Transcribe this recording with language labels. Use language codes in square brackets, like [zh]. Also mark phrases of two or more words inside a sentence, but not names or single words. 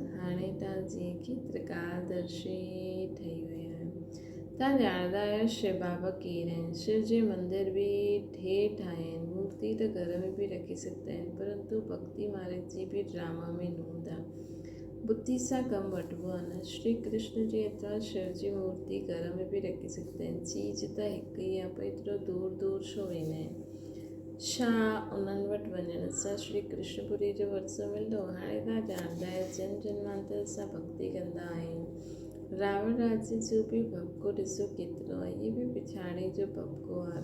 [sd] हाणे तव्हां जीअं की त्रिकालदर्शी ठही विया आहियो। तव्हां ॼाणंदा आहियो शिव बाबा केरु आहिनि। शिव जे मंदर बि ठेठ आहिनि। मूर्ति त घर में बि रखी सघंदा आहिनि, परंतु भक्ति मार्ग जी बि ड्रामा में नूंद आहे। बुद्धि सां कमु वठिबो आहे न। श्री कृष्ण जी एतिरा शिव जी मूर्ति घर में बि रखी सघंदा आहिनि। चीज़ त हिकु ई आहे, पर एतिरो दूर दूर छो वेंदा आहिनि। छा उन्हनि वटि वञण सां श्री कृष्णपुरी जो वरसो मिलंदो। हाणे तव्हां ॼाणंदा आहियो जन्म जन्मांतर सां भक्ति कंदा आहियूं। रावण राज्य जो बि भपको ॾिसो केतिरो आहे। इहे बि पिछाड़ी जो भपको आहे।